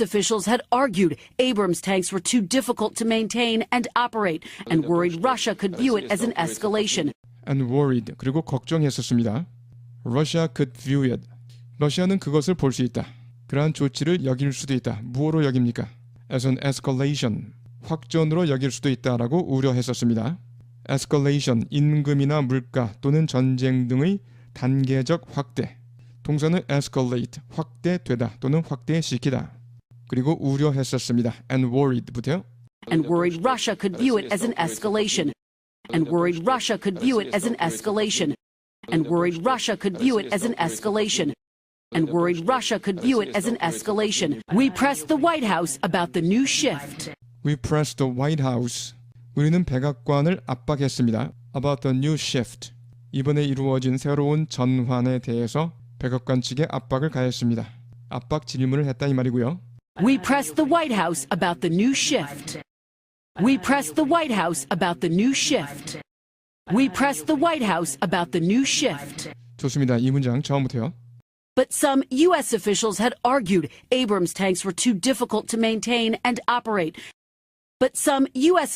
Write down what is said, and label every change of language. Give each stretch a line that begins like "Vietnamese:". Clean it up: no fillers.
English: officials had argued Abrams tanks were too difficult to maintain and operate and worried Russia could view it as an escalation. And worried,
Korean: 그리고 걱정했었습니다.
English: Russia could view it.
Korean: 러시아는 그것을 볼 수 있다. 그러한 조치를 여길 수도 있다. 무엇으로 여깁니까?
English: As an escalation,
Korean: 확전으로 여길 수도 있다라고 우려했었습니다. escalation, 임금이나 물가 또는 전쟁 등의 단계적 확대. 동사는 escalate, 확대되다 또는 확대시키다. 그리고 우려했었습니다.
English: and worried
Korean: 부터요.
English: And worried Russia could view it as an escalation. And worried Russia could view it as an escalation. and worried Russia could view it as an escalation. And worried Russia could view it as an escalation. We pressed the White House about the new shift. We pressed the White House.
Korean: 우리는 백악관을 압박했습니다.
English: About the new shift.
Korean: 이번에 이루어진 새로운 전환에 대해서 백악관 측에 압박을 가했습니다. 압박 질문을 했다 이 말이고요.
English: We pressed the White House about the new shift. We pressed the White House about the new shift. We pressed the White House about the new shift.
Korean: 좋습니다. 이 문장 처음부터요.
English: But some U.S. officials had argued Abrams tanks were too difficult to maintain and operate. But some U.S.